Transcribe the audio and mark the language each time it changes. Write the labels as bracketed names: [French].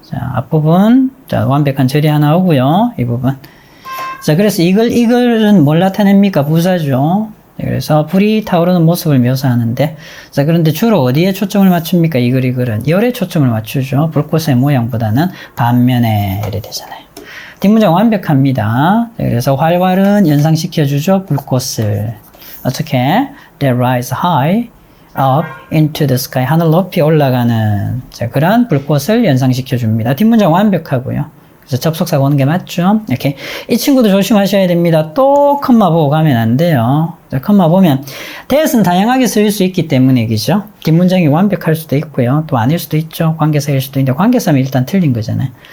[Korean] 자, 앞부분. 자, 완벽한 절이 하나 오고요. 이 부분. 자, 그래서 이걸은 뭘 나타냅니까? 부사죠. 그래서 불이 타오르는 모습을 묘사하는데, 자, 그런데 주로 어디에 초점을 맞춥니까? 이 글은 열에 초점을 맞추죠. 불꽃의 모양보다는 반면에 이래 되잖아요. 뒷문장 완벽합니다. 그래서 활활은 연상시켜주죠. 불꽃을. 어떻게? [English] They rise high up into the sky. [Korean] 하늘 높이 올라가는, 자, 그런 불꽃을 연상시켜줍니다. 뒷문장 완벽하고요. 그래서 접속사가 오는 게 맞죠? 이렇게. 이 친구도 조심하셔야 됩니다. 또 컴마 보고 가면 안 돼요. 자, 컴마 보면 that은 다양하게 쓰일 수 있기 때문에 이기죠. 뒷문장이 완벽할 수도 있고요. 또 아닐 수도 있죠. 관계사일 수도 있는데 관계사면 일단 틀린 거잖아요.